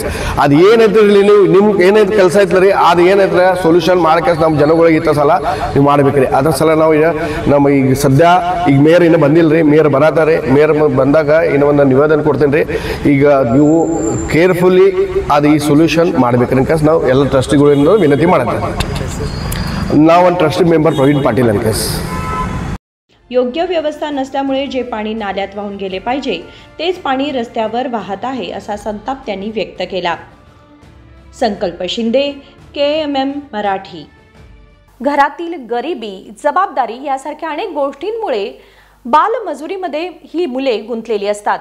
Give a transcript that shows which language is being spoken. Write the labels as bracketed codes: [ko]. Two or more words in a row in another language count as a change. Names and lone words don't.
[kn] ಅದು ಏನೈತ್ರಿ ನೀವು ನಿಮ್ಗೆ ಏನೈತೆ ಕೆಲಸ ಐತ್ರಿ, ಅದು ಏನೈತ್ರಿ ಸೊಲ್ಯೂಷನ್ ಮಾಡ್ಕೇಸ್ ನಮ್ಮ ಜನಗಳಿಗೆ ಇತ್ತ ಸಲ ನೀವು ಮಾಡ್ಬೇಕ್ರಿ. ಅದ್ರ ಸಲ ನಾವು ಈಗ ನಮ್ಮ ಈಗ ಸದ್ಯ ಈಗ ಮೇಯರ್ ಇನ್ನೂ ಬಂದಿಲ್ಲರಿ, ಮೇಯರ್ ಬರತಾರೆ. ಮೇಯರ್ ಬಂದಾಗ ಇನ್ನೂ ಒಂದು ನಿವೇದನೆ ಕೊಡ್ತೇನೆ ರೀ. ಈಗ ನೀವು ಕೇರ್ಫುಲ್ಲಿ ಅದು ಈ ಸೊಲ್ಯೂಷನ್ ಮಾಡ್ಬೇಕ್ರಿ ಅನ್ಕೇಸ್ ನಾವು ಎಲ್ಲ ಟ್ರಸ್ಟಿಗಳಿಂದ ವಿನಂತಿ ಮಾಡತ್ತೇವೆ. ನಾವು ಒಂದು [en] trustee member [kn] प्रवीण पाटील अनकेस. [mr] योग्य व्यवस्था नसल्यामुळे जे पाणी नाल्यात वाहून गेले पाहिजे तेच पाणी रस्त्यावर वाहत आहे असा संताप त्यांनी व्यक्त केला. संकल्प शिंदे, KMM मराठी. घरातील गरिबी, जबाबदारी यासारख्या अनेक गोष्टींमुळे बालमजुरीमध्ये ही मुले गुंतलेली असतात.